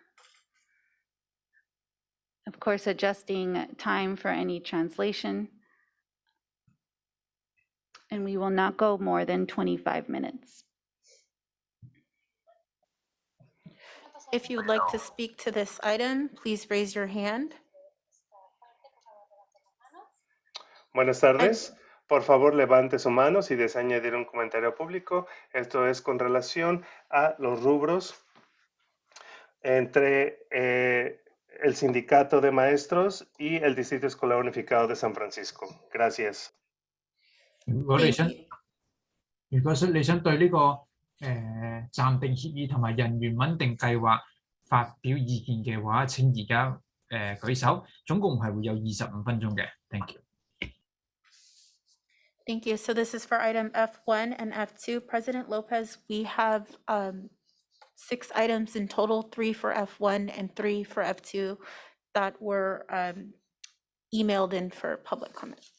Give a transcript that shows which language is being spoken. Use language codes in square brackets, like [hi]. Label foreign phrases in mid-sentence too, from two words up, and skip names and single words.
[en] Of course, adjusting time for any translation. And we will not go more than 25 minutes. If you would like to speak to this item, please raise your hand. [es] Buenas tardes. Por favor, levante su mano si desea añadir un comentario público. Esto es con relación a los rubros entre el Sindicato de Maestros y el Distrito Escolar Unificado de San Francisco. Gracias. [yue] 如果你想對呢個暫定協議同埋人員穩定計劃發表意見嘅話，請而家舉手，總共係會有25分鐘嘅。 [en] Thank you. Thank you. So this is for item F1 and F2. President Lopez, we have 6 items in total, 3 for F1 and 3 for F2 that were emailed in for public comment.